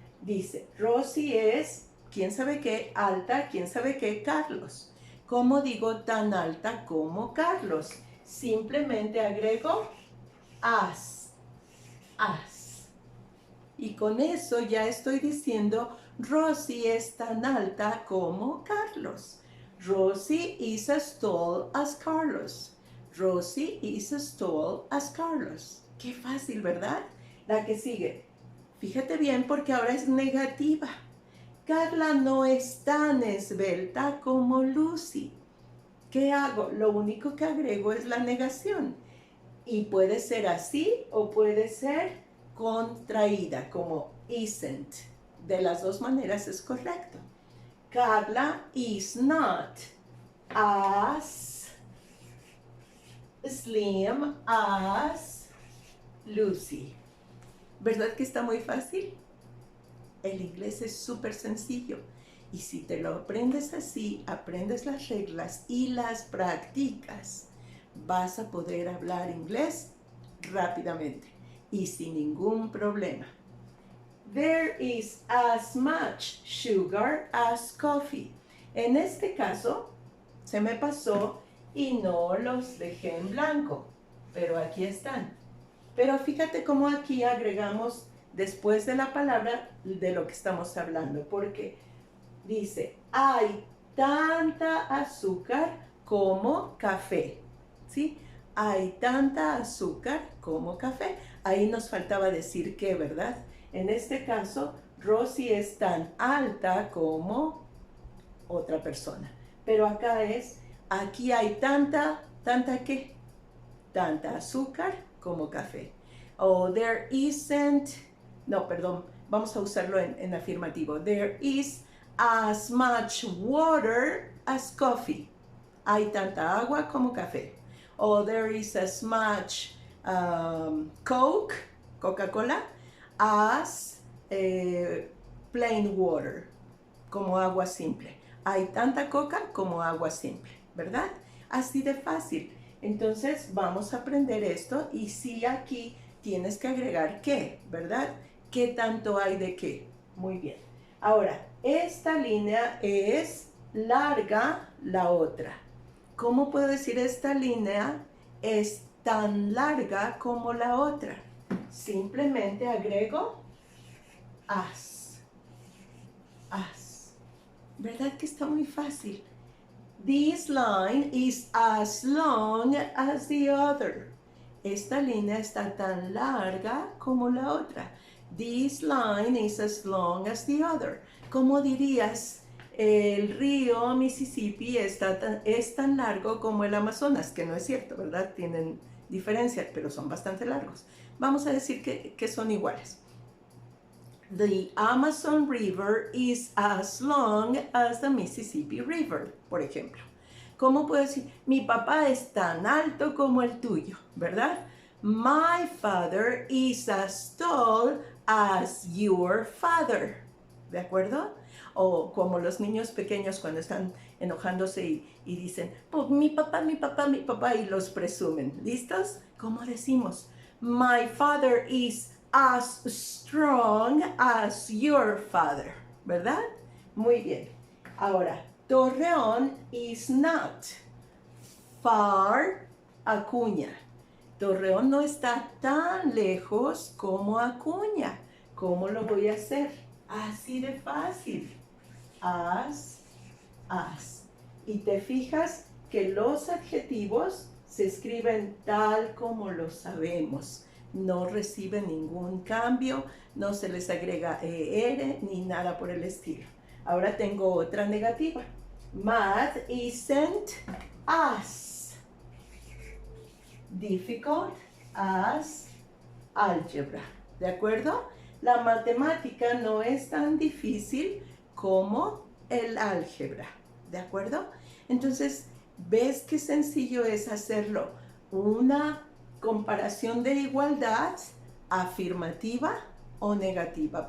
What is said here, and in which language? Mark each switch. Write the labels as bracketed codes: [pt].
[es] Dice, Rosie es, ¿quién sabe qué? Alta, ¿quién sabe qué? Carlos. ¿Cómo digo tan alta como Carlos? Simplemente agrego as. Y con eso ya estoy diciendo, Rosie es tan alta como Carlos. [en] Rosie is as tall as Carlos. Rosie is as tall as Carlos. [es] Qué fácil, ¿verdad? La que sigue. Fíjate bien porque ahora es negativa. Carla no es tan esbelta como Lucy. ¿Qué hago? Lo único que agrego es la negación. Y puede ser así o puede ser contraída, como isn't. De las dos maneras es correcto. [en] Carla is not as slim as Lucy. [es] ¿Verdad que está muy fácil? El inglés es súper sencillo. Y si te lo aprendes así, aprendes las reglas y las practicas, vas a poder hablar inglés rápidamente y sin ningún problema. [en] There is as much sugar as coffee. [es] En este caso, se me pasó y no los dejé en blanco, pero aquí están. Pero fíjate cómo aquí agregamos después de la palabra de lo que estamos hablando, porque dice, hay tanta azúcar como café, ¿sí? Hay tanta azúcar como café. Ahí nos faltaba decir qué, ¿verdad? En este caso, Rosie es tan alta como otra persona. Pero acá es, aquí hay ¿tanta qué? Tanta azúcar como café. O [en] there isn't, [es] no, perdón, vamos a usarlo en afirmativo. [en] There is as much water as coffee. [es] Hay tanta agua como café. [en] O there is as much Coke, Coca-Cola, as plain water, [es] como agua simple. Hay tanta coca como agua simple, ¿verdad? Así de fácil. Entonces vamos a aprender esto y sí aquí tienes que agregar qué, ¿verdad? ¿Qué tanto hay de qué? Muy bien. Ahora, esta línea es larga la otra. ¿Cómo puedo decir esta línea es tan larga como la otra? Simplemente agrego as. ¿Verdad que está muy fácil? [en] This line is as long as the other. [es] Esta línea está tan larga como la otra. [en] This line is as long as the other. [es] ¿Cómo dirías? El río Mississippi es tan largo como el Amazonas, que no es cierto, ¿verdad? Tienen diferencias, pero son bastante largos. Vamos a decir que son iguales. [en] The Amazon River is as long as the Mississippi River, [es] por ejemplo. ¿Cómo puedo decir? Mi papá es tan alto como el tuyo, ¿verdad? [en] My father is as tall as your father. [es] ¿De acuerdo? O como los niños pequeños cuando están enojándose y dicen, pues mi papá, y los presumen. ¿Listos? ¿Cómo decimos? [en] My father is as strong as your father, ¿verdad? [es] Muy bien. Ahora, Torreón [en] is not far [es] Acuña. Torreón no está tan lejos como Acuña. ¿Cómo lo voy a hacer? Así de fácil. As. Y te fijas que los adjetivos se escriben tal como lo sabemos. No reciben ningún cambio, no se les agrega ER ni nada por el estilo. Ahora tengo otra negativa. [en] Math isn't as difficult as algebra. [es] ¿De acuerdo? La matemática no es tan difícil como el álgebra. ¿De acuerdo? Entonces, ¿ves qué sencillo es hacerlo? Una comparación de igualdad afirmativa o negativa.